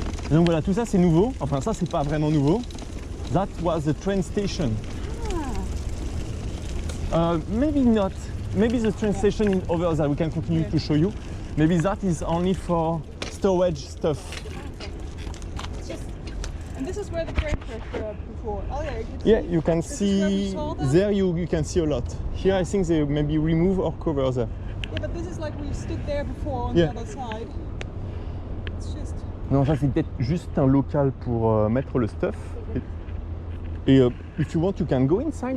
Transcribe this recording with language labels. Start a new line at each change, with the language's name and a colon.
French: Donc voilà, tout ça c'est nouveau. Enfin, ça c'est pas vraiment nouveau.
English: That was the train station. Maybe not. Maybe the train station is over there. We can continue to show you. Maybe that is only for storage stuff. And this is where the train were before. Oh yeah, you can Yeah, see. you can This is where we see saw them. there. You can see a lot. Here, I think they maybe remove or cover there. Yeah, but this is like we stood there before on Yeah. the other side. It's just.
French: Non, ça c'est peut-être juste un local pour mettre le stuff.
English: Et if you want, you can go inside.